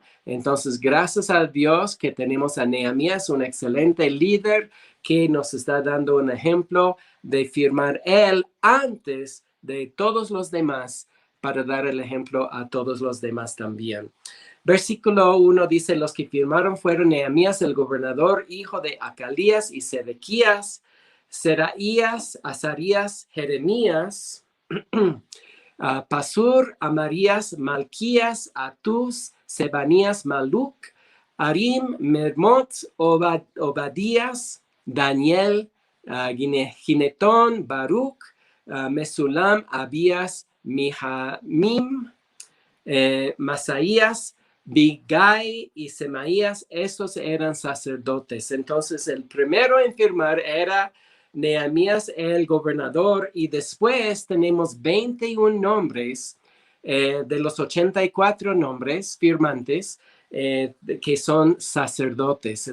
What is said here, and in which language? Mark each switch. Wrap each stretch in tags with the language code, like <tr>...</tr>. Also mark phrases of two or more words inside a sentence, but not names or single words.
<es>Entonces, gracias a Dios que tenemos a Nehemías, un excelente líder que nos está dando un ejemplo de firmar él antes de todos los demás, para dar el ejemplo a todos los demás también. Versículo 1 dice, los que firmaron fueron Nehemías el gobernador, hijo de Acalías y Sedequías, Seraías, Azarías, Jeremías, Pasur, Amarías, Malquías, Atús, Sebanías, Maluc, Arim, Mermot, Obadías, Daniel, Ginetón, Baruch, Mesulam, Abías, Mijamim, Masaías, Bigai y Semaías. Estos eran sacerdotes. Entonces el primero en firmar era Nehemías, el gobernador, y después tenemos 21 nombres de los 84 nombres firmantes que son sacerdotes.</es>